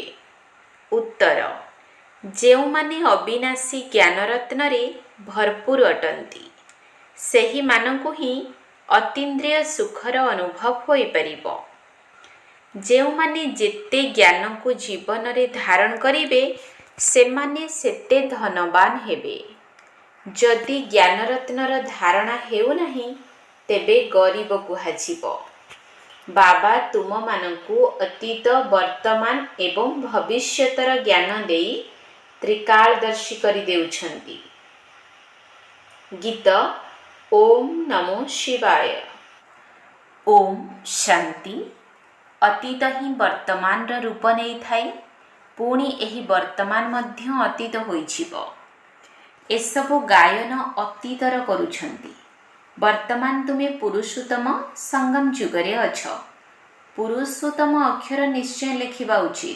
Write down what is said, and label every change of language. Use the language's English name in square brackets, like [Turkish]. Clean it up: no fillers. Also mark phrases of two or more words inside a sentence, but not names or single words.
[Odia] ଉତ୍ତର, ଯେଉଁମାନେ ଅବିନାଶୀ ଜ୍ଞାନରତ୍ନ ରେ ଭରପୂର ଅଟନ୍ତି ସେହି ମାନଙ୍କୁ ହିଁ ଅତୀନ୍ଦ୍ରିୟ ସୁଖର ଅନୁଭବ ହୋଇ ପାରିବ। ଯେଉଁମାନେ ଯେତେ ଜ୍ଞାନ କୁ ଜୀବନ ରେ ଧାରଣ କରିବେ ସେମାନେ ସେତେ ଧନବାନ ହେବେ। ଯଦି ଜ୍ଞାନରତ୍ନର ଧାରଣା ହେଉ ନାହିଁ ତେବେ ଗରିବ କୁହାଯିବ। ବାବା ତୁମ ମାନଙ୍କୁ ଅତୀତ ବର୍ତ୍ତମାନ ଏବଂ ଭବିଷ୍ୟତର ଜ୍ଞାନ ଦେଇ ତ୍ରିକାଳଦର୍ଶୀ କରି ଦେଉଛନ୍ତି। ଗୀତ ଓମ ନମଃ ଶିବାୟ। ଓମ ଶାନ୍ତି। ଅତୀତ ହିଁ ବର୍ତ୍ତମାନ ରୂପ ନାହିଁ ଥାଇ, ପୁଣି ଏହି ବର୍ତ୍ତମାନ ମଧ୍ୟ ଅତୀତ ହୋଇଯିବ। ଏସବୁ ଗାୟନ ଅତୀତର କରୁଛନ୍ତି। ବର୍ତ୍ତମାନ ତୁମେ ପୁରୁଷୋତ୍ତମ ସଙ୍ଗମ ଯୁଗରେ ଅଛ। ପୁରୁଷୋତ୍ତମ ଅକ୍ଷର ନିଶ୍ଚୟ ଲେଖିବା ଉଚିତ।